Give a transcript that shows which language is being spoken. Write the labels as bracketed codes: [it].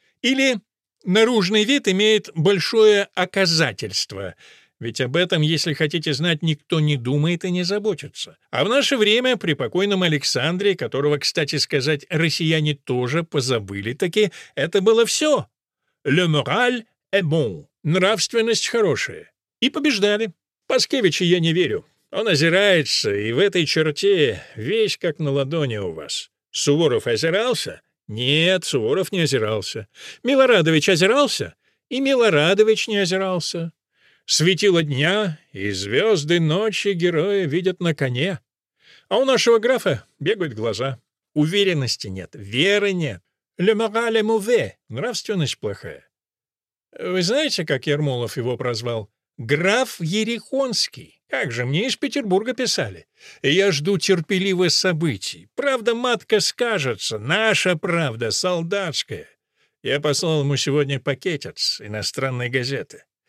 [ru] Или наружный вид имеет большое оказательство. Ведь об этом, если хотите знать, никто не думает и не заботится. А в наше время при покойном Александре, которого, кстати сказать, россияне тоже позабыли таки, это было все. [fr] «Le moral est bon» — [ru] нравственность хорошая. И побеждали. Паскевичу я не верю. Он озирается, и в этой черте весь как на ладони у вас. Суворов озирался? Нет, Суворов не озирался. Милорадович озирался? И Милорадович не озирался. Светило дня, и звезды ночи героя видят на коне. А у нашего графа бегают глаза. Уверенности нет, веры нет. [fr] «Le moral est mauvais» — [ru] нравственность плохая. Вы знаете, как Ермолов его прозвал? «Граф Ерехонский». Как же, мне из Петербурга писали. Я жду терпеливых событий. Правда, матка скажется, наша правда, солдатская. Я послал ему сегодня пакетец иностранной газеты.